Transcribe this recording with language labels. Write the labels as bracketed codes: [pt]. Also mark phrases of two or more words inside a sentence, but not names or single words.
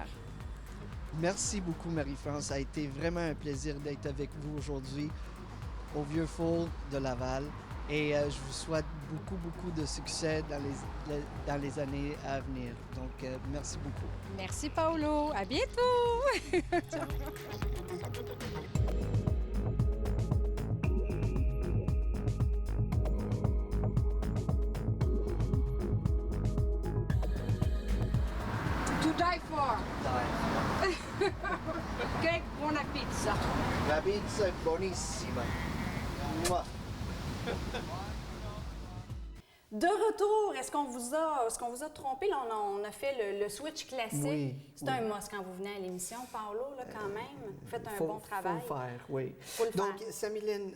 [fr] Merci beaucoup, Marie-France. Ça a été vraiment un plaisir d'être avec vous aujourd'hui au Vieux Four de Laval. Et je vous souhaite beaucoup de succès dans les années à venir. Donc, merci beaucoup. Merci, Paolo. À bientôt! [en] To die for. [it] Che buona pizza. La pizza è buonissima. Mua. [fr] De retour, est-ce qu'on vous a trompé? Là, on a fait le switch classique. Oui, C'est un must quand vous venez à l'émission, Paolo, là, quand même. Vous faites un bon travail. Faut le faire, oui. Faut le Donc, faire. Samiline,